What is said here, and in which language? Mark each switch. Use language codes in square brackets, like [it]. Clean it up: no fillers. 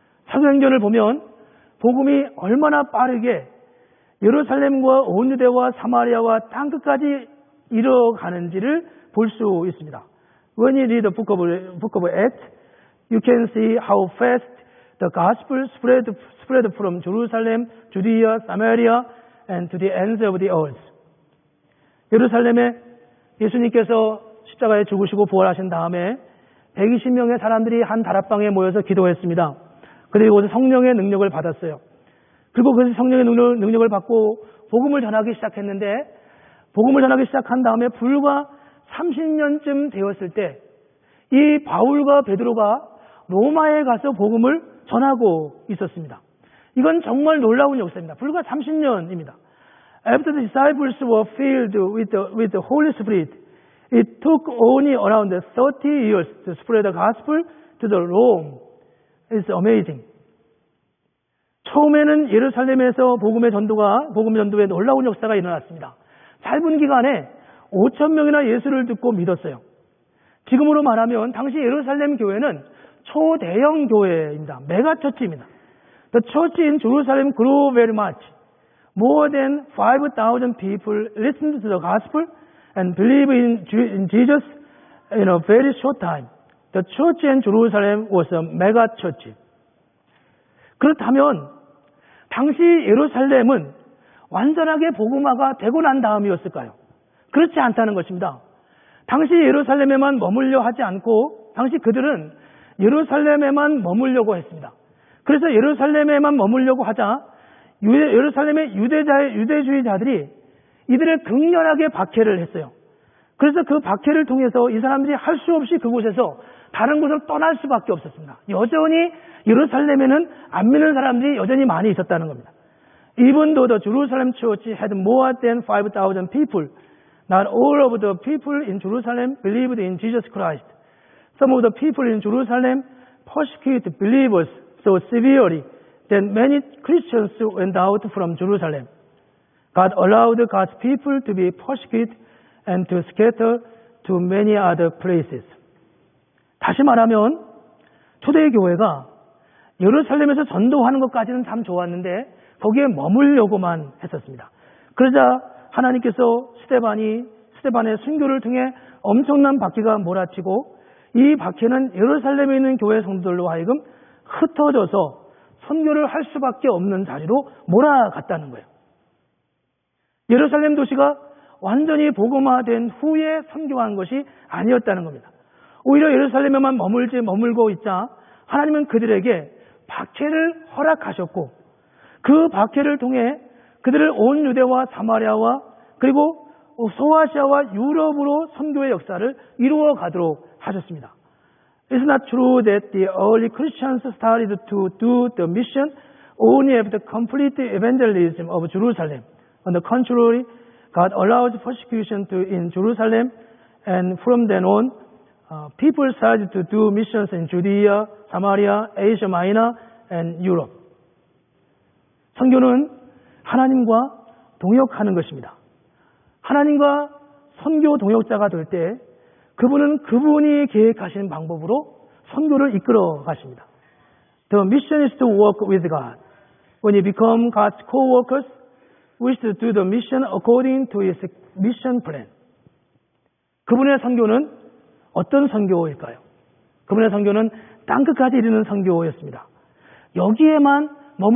[ko] 사도행전을 보면 복음이 얼마나 빠르게 예루살렘과 온 유대와 사마리아와 땅 끝까지 이뤄가는지를 볼 수 있습니다. [en] When you read the book of Acts, you can see how fast the gospel spread from Jerusalem, Judea, Samaria, and to the ends of the earth. [ko] 예루살렘에 예수님께서 십자가에 죽으시고 부활하신 다음에 120명의 사람들이 한 다락방에 모여서 기도했습니다. 그리고 성령의 능력을 받았어요. 그리고 그 성령의 능력을 받고 복음을 전하기 시작했는데 복음을 전하기 시작한 다음에 불과 30년쯤 되었을 때 이 바울과 베드로가 로마에 가서 복음을 전하고 있었습니다. 이건 정말 놀라운 역사입니다. 불과 30년입니다. [en] After the disciples were filled with the Holy Spirit, it took only around 30 years to spread the gospel to the Rome. It's amazing. [ko] 처음에는 예루살렘에서 복음 전도의 놀라운 역사가 일어났습니다. 짧은 기간에 5,000명이나 예수를 듣고 믿었어요. 지금으로 말하면 당시 예루살렘 교회는 초대형 교회입니다. 메가처치입니다. [en] The church in Jerusalem grew very much. More than 5,000 people listened to the gospel and believed in Jesus in a very short time. The church in Jerusalem was a mega church. [ko] 그렇다면 당시 예루살렘은 완전하게 복음화가 되고 난 다음이었을까요? 그렇지 않다는 것입니다. 당시 예루살렘에만 머물려 하지 않고 당시 그들은 예루살렘에만 머물려고 했습니다. 그래서 예루살렘에만 머물려고 하자 예루살렘의 유대주의자들이 이들을 극렬하게 박해를 했어요. 그래서 그 박해를 통해서 이 사람들이 할 수 없이 그곳에서 다른 곳으로 떠날 수밖에 없었습니다. 여전히 예루살렘에는 안 믿는 사람들이 여전히 많이 있었다는 겁니다. [en] Even though the Jerusalem church had more than 5,000 people, not all of the people in Jerusalem believed in Jesus Christ. Some of the people in Jerusalem persecuted believers so severely that many Christians went out from Jerusalem. God allowed God's people to be persecuted and to scatter to many other places. [ko] 다시 말하면 초대의 교회가 예루살렘에서 전도하는 것까지는 참 좋았는데 거기에 머물려고만 했었습니다. 그러자 하나님께서 스데반의 순교를 통해 엄청난 박해가 몰아치고 이 박해는 예루살렘에 있는 교회 성도들로 하여금 흩어져서 선교를 할 수밖에 없는 자리로 몰아갔다는 거예요. 예루살렘 도시가 완전히 복음화된 후에 선교한 것이 아니었다는 겁니다. 오히려 예루살렘에만 머물고 있자 하나님은 그들에게 박해를 허락하셨고 그 박해를 통해 그들을 온 유대와 사마리아와 그리고 소아시아와 유럽으로 선교의 역사를 이루어 가도록 하셨습니다. [en] It's not true that the early Christians started to do the mission only after complete evangelism of Jerusalem. On the contrary, God allowed persecution in Jerusalem, and from then on, people started to do missions in Judea, Samaria, Asia Minor, and Europe. [ko] 선교는 하나님과 동역하는 것입니다. 하나님과 선교 동역자가 될 때 그분은 그분이 계획하신 방법으로 선교를 이끌어 가십니다. [en] The mission is to work with God. When you become God's co-workers, we should do the mission according to His mission plan. [ko] 그분의 선교는 어떤 선교일까요? 그분의 선교는 땅끝까지 이르는 선교였습니다. 여기에만 머무르